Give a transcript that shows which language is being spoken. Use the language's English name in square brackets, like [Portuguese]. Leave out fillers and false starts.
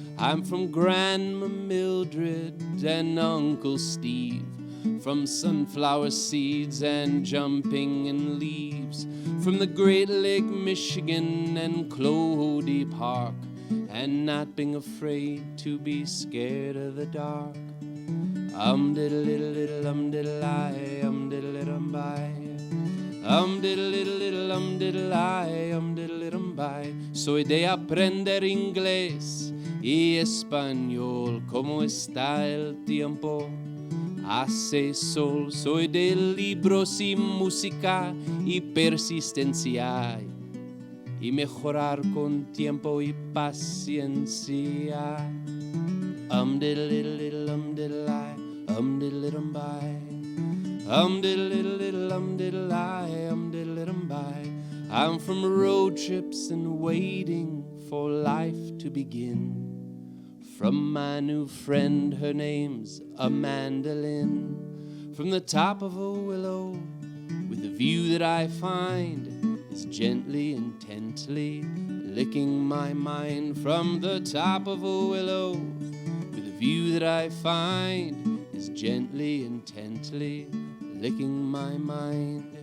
[English] I'm from Grandma Mildred and Uncle Steve, from sunflower seeds and jumping in leaves, from the Great Lake, Michigan and Clody Park, and not being afraid to be scared of the dark. Diddle diddle diddle diddle I diddle diddle by diddle diddle diddle diddle I diddle diddle by. [Spanish] Soy de aprender inglés y español, ¿cómo está el tiempo? Hace sol. Soy de libros y música y persistencia, y mejorar con tiempo y paciencia. Diddle diddle diddle diddle I diddle diddle by diddle diddle diddle diddle I diddle diddle by. [English] I'm from road trips and waiting for life to begin, from my new friend, her name's Amanda Lynn, from the top of a willow with a view that I find is gently, intently licking my mind, from the top of a willow with a view that I find is gently, intently licking my mind.